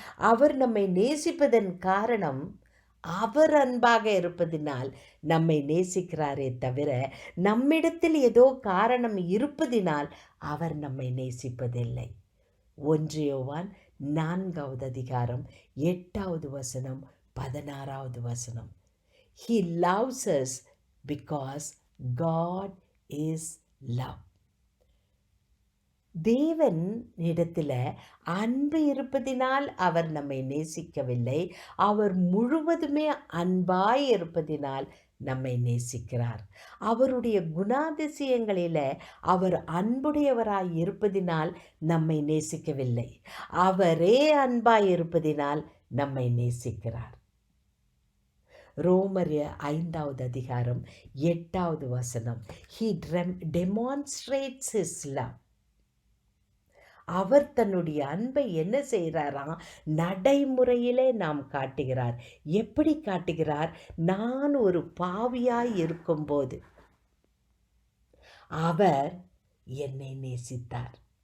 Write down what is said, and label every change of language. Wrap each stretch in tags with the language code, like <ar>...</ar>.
<ta>அவர் நம்மை நேசிப்பதன் காரணம் அவர் அன்பாக இருப்பதினால் நம்மை நேசிக்கிறாரே தவிர, நம்மிடத்தில் ஏதோ காரணம் இருப்பதினால் அவர் நம்மை நேசிப்பதில்லை. 1 யோவான் 4வது அதிகாரம் 8வது வசனம் 16வது வசனம்.</ta> <en>He loves us because God is love.</en> <ta>தேவன் இடத்துல அன்பு இருப்பதினால் அவர் நம்மை நேசிக்கவில்லை, அவர் முழுவதுமே அன்பாய் இருப்பதினால் நம்மை நேசிக்கிறார். அவருடைய குணாதிசயங்களில் அவர் அன்புடையவராய் இருப்பதினால் நம்மை நேசிக்கவில்லை, அவரே அன்பாய் இருப்பதினால் நம்மை நேசிக்கிறார். ரோமர் 5வது அதிகாரம் 8வது வசனம்.</ta> <en>He demonstrates his love.</en> <ta>அவர் தன்னுடைய அன்பை என்ன செய்கிறாராம்? நடைமுறையிலே நாம் காட்டுகிறார். எப்படி காட்டுகிறார்? நான் ஒரு பாவியாய் இருக்கும்போது அவர் என்னை நேசித்தார்.</ta>